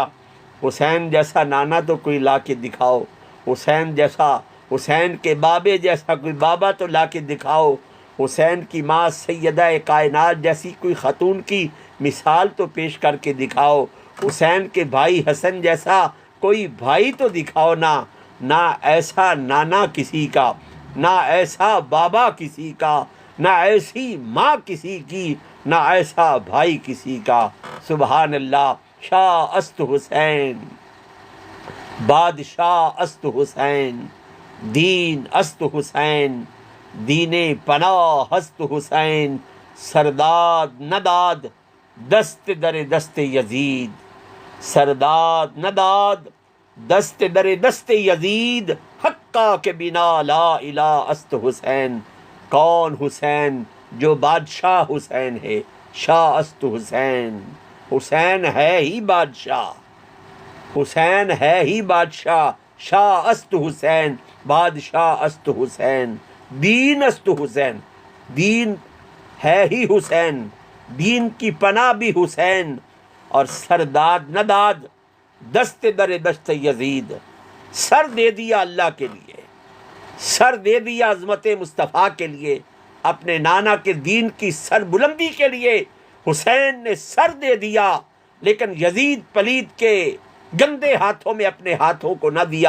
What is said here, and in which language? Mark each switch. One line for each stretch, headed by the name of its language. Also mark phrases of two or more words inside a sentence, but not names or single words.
Urdu: حسین جیسا نانا تو کوئی لا کے دکھاؤ، حسین جیسا، حسین کے بابے جیسا کوئی بابا تو لا کے دکھاؤ، حسین کی ماں سیدہ کائنات جیسی کوئی خاتون کی مثال تو پیش کر کے دکھاؤ، حسین کے بھائی حسن جیسا کوئی بھائی تو دکھاؤ نا۔ نہ ایسا نانا کسی کا، نہ ایسا بابا کسی کا، نہ ایسی ماں کسی کی، نہ ایسا بھائی کسی کا۔
Arabic: سبحان اللہ۔
Persian: شاہ است حسین، بادشاہ است حسین، دین است حسین، دین پناہ است حسین، سرداد نداد دست در دست یزید، سرداد نداد دست در دست یزید، حقا کے بنا لا الہ است حسین۔
Urdu: کون حسین؟ جو بادشاہ حسین ہے،
Persian: شاہ است حسین۔
Urdu: حسین ہے ہی بادشاہ، حسین ہے ہی بادشاہ،
Persian: شاہ است حسین، بادشاہ است حسین، دین است حسین،
Urdu: دین ہے ہی حسین، دین کی پناہ بھی حسین، اور
Persian: سرداد نداد دست در دست یزید،
Urdu: سر دے دیا اللہ کے لیے، سر دے دیا عظمت مصطفیٰ کے لیے، اپنے نانا کے دین کی سر بلندی کے لیے حسین نے سر دے دیا، لیکن یزید پلید کے گندے ہاتھوں میں اپنے ہاتھوں کو نہ دیا۔